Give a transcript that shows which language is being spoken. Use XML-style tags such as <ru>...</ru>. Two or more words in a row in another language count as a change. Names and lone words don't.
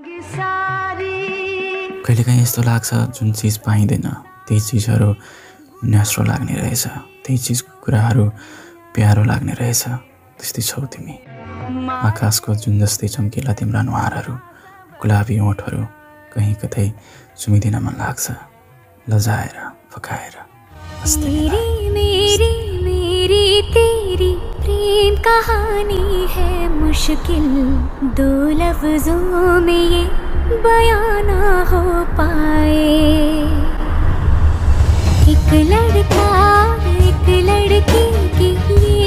<ne>कहिलेकाहीँ यस्तो लाग्छ जुन चिज पाइँदैन त्यही चिजहरू न्यास्रो लाग्ने रहेछ, त्यही चिजको कुराहरू प्यारो लाग्ने रहेछ। त्यस्तै छौ तिमी। आकाशको जुन जस्तै चम्किला तिम्रा अनुहारहरू, गुलाबी ओठहरू कहीँ कतै चुमिदिन मन लाग्छ, लजाएर, फकाएर।</ne> <hi>मेरी तेरी प्रेम कहानी है मुश्किल, दो लफ्जों में ये बयां ना हो पाए। एक लड़का एक लड़की की</hi>